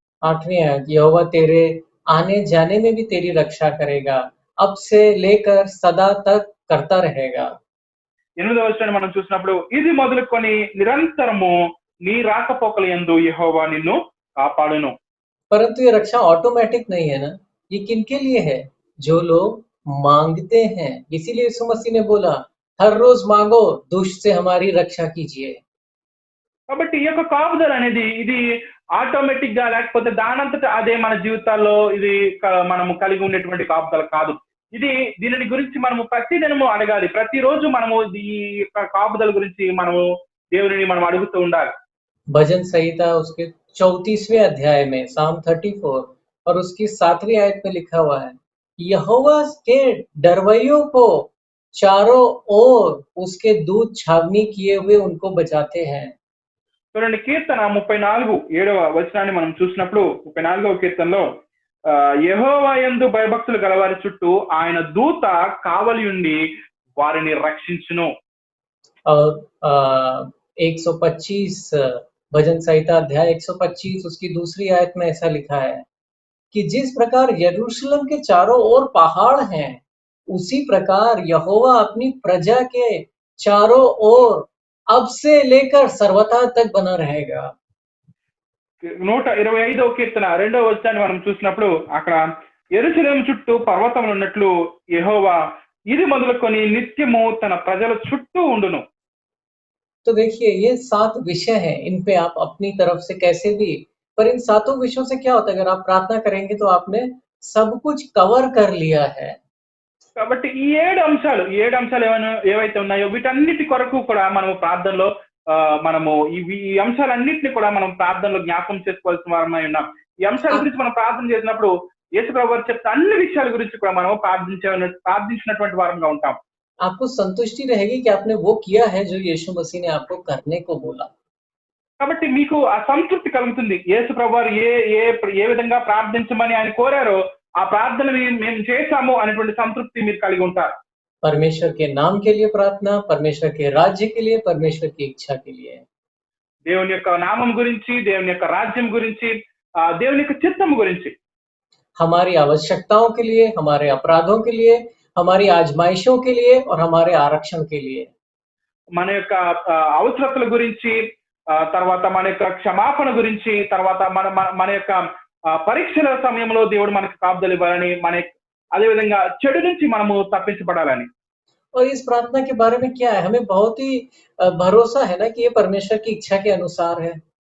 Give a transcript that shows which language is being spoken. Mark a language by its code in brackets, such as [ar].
[hi] आठवीं आयत, यहोवा तेरे आने जाने में भी तेरी रक्षा करेगा, अब से लेकर सदा तक करता रहेगा। [te] ఎనిమిదవ వచనాన్ని మనం చూసినప్పుడు, ఇది మొదలుకొని నిరంతరము నీ రాకపోకల యందు యెహోవా నిన్ను కాపాడును. [hi] परंतु ये रक्षा ऑटोमेटिक नहीं है ना, ये किनके लिए है? जो लोग मांगते हैं। इसीलिए यीशु मसीह ने बोला, हर रोज मांगो, दुष्ट से हमारी रक्षा कीजिए। [te] కాబట్టి ఈ యొక్క కాపుదల అనేది ఇది ఆటోమేటిక్ గా, లేకపోతే దానంతట అదే మన జీవితాల్లో ఇది మనము కలిగి ఉండేటువంటి కాపుదల కాదు. ఇది దీనిని గురించి మనము ప్రతి దినము అడగాలి. ప్రతిరోజు మనము ఈ యొక్క కాపుదల గురించి మనము దేవునిని మనం అడుగుతూ ఉండాలి. [hi] भजन संहिता उसके 34वें अध्याय में साम 34 और उसकी 7वीं आयत में लिखा हुआ है, यहोवा के डरवैयों को चारों ओर उसके दूत छावनी किए हुए उनको बचाते हैं। [te] చూడండి కీర్తన 34 7వ వచనాన్ని మనం చూసినప్పుడు 34వ కీర్తనలో యెహోవా యందు భయభక్తులు గలవారి చుట్టూ ఆయన దూత కావలి ఉండి వారిని రక్షించును. [hi] और 125 भजन संहिता अध्याय 125 उसकी दूसरी आयत में ऐसा लिखा है कि जिस प्रकार यरूशलेम के चारों ओर पहाड़ हैं, उसी प्रकार यहोवा अपनी प्रजा के चारों ओर अब से लेकर सर्वथा तक बना रहेगा। [te] 125వ కీర్తన 2వ వచనాన్ని మనం చూసినప్పుడు అక్కడ యెరూషలేము చుట్టూ పర్వతములు ఉన్నట్లు యెహోవా ఇది మొదలుకొని నిత్యము తన ప్రజల చుట్టూ ఉండును. [hi] तो देखिए ये 7 विषय हैं, इन पे आप अपनी तरफ से कैसे भी, पर इन 7 विषयों से क्या होता है, अगर आप प्रार्थना करेंगे तो आपने सब कुछ कवर कर लिया है। [te] కాబట్టి ఈ 7 అంశాలు ఏవైతే ఉన్నాయో వీటన్నిటి కొరకు కూడా మనము ప్రార్థనలో మనము ఈ అంశాలన్నింటినీ కూడా మనం ప్రార్థనలో జ్ఞాపకం చేసుకోవాల్సిన వారమై ఉన్నాం. ఈ అంశాల గురించి మనం ప్రార్థన చేసినప్పుడు యేసు ప్రభువు వారు చెప్తే అన్ని విషయాల గురించి కూడా మనం ప్రార్థించినటువంటి వారంగా ఉంటాం. [hi] आपको संतुष्टि रहेगी कि आपने वो किया है जो यीशु मसीह ने आपको करने को बोला। [te] కాబట్టి మీకు ఆ సంతృప్తి కలుగుతుంది. యేసు ప్రభువు వారు ఏ విధంగా ప్రార్థించమని ఆయన కోరారో ఆ ప్రార్థనని మేము చేశాము అనేటువంటి సంతృప్తి మీరు కలిగి ఉంటారు. [hi] परमेश्वर के नाम के लिए प्रार्थना, परमेश्वर के राज्य के लिए, परमेश्वर की इच्छा के लिए। [te] దేవుని యొక్క నామం గురించి, దేవుని యొక్క రాజ్యం గురించి, దేవుని యొక్క చిత్తము గురించి, [hi] हमारी आवश्यकताओं के लिए, हमारे अपराधों के लिए, हमारी आजमाइशों के लिए और हमारे आरक्षण के लिए। [te] మన యొక్క అవసరతల గురించి, తర్వాత మన యొక్క క్షమాపణ గురించి, తర్వాత మన యొక్క పరీక్షల సమయంలో దేవుడు మనకు కాపుదల ఇవ్వాలని, అదే విధంగా చెడు నుంచి మనము తప్పించబడాలని. [hi] और इस प्रार्थना के बारे में क्या है, हमें बहुत ही भरोसा है ना कि ये परमेश्वर की इच्छा के अनुसार है।